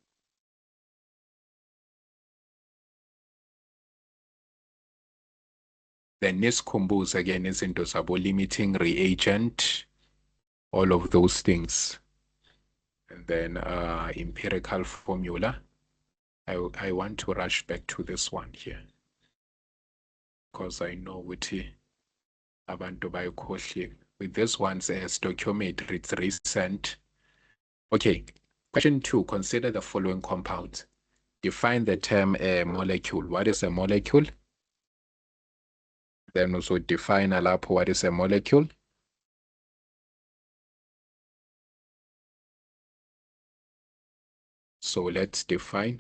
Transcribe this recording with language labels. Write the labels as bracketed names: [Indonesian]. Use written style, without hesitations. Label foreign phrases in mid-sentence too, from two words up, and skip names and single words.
[English] Then nisikhumbuze again [Zulu] izinto zabo [English] limiting reagent, all of those things. And then empirical formula. I want to rush back to this one here because I know ukuthi abantu bayikhohliwe. With this one says stoichiometric, it's recent. Okay, question 2, consider the following compounds. Define the term molecule. What is a molecule? Then also define lapho what is a molecule. So let's define.